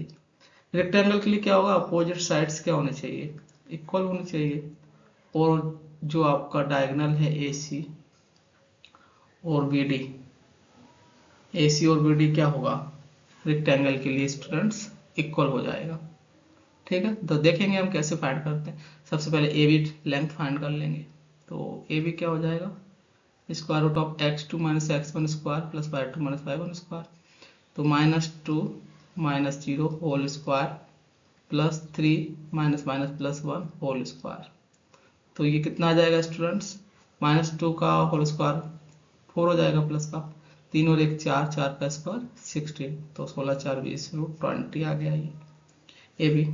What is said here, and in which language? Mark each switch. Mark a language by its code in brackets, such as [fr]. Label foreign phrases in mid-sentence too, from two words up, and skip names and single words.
[hi] रेक्टेंगल के लिए क्या होगा, [en] opposite sides [hi] क्या होने चाहिए, इक्वल होनी चाहिए, और जो आपका डायगोनल है ए सी और बी डी, ए सी और बी डी क्या होगा रेक्टेंगल के लिए स्टूडेंट्स, इक्वल हो जाएगा, ठीक है। तो देखेंगे हम कैसे फाइंड करते हैं। सबसे पहले ए बी [en] length find [hi] कर लेंगे। तो ए बी क्या हो जाएगा, [en] √(x2 - x1² + y2 - y1²। [hi] तो -2 - 0 [en] whole square [hi] प्लस 3 -+ 1 [en] whole square. [hi] तो ये कितना आ जाएगा स्टूडेंट्स, -2 का [en] whole square [hi] 4 हो जाएगा, प्लस का 3 और 1 4, 4 का स्क्वायर 16, तो 16 4 20 √20 आ गया ये ए बी।